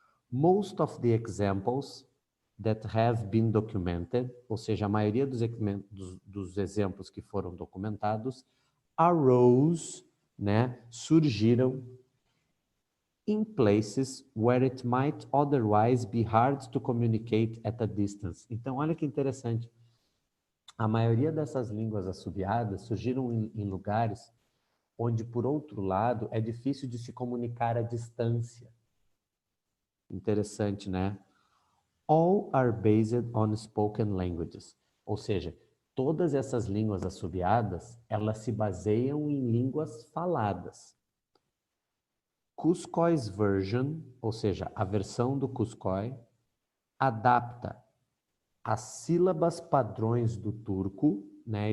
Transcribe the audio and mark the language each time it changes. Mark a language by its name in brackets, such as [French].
[English] Most of the examples that have been documented, [Portuguese] ou seja, a maioria dos exemplos que foram documentados, [English] arose, [Portuguese] né, surgiram [English] in places where it might otherwise be hard to communicate at a distance. [Portuguese] Então, olha que interessante. A maioria dessas línguas assobiadas surgiram em lugares onde, por outro lado, é difícil de se comunicar à distância. Interessante, né? [English] All are based on spoken languages. [Portuguese] Ou seja, todas essas línguas assobiadas, elas se baseiam em línguas faladas. [English] Cusco's version, [Portuguese] ou seja, a versão do Cuscoi, adapta as sílabas padrões do turco, né?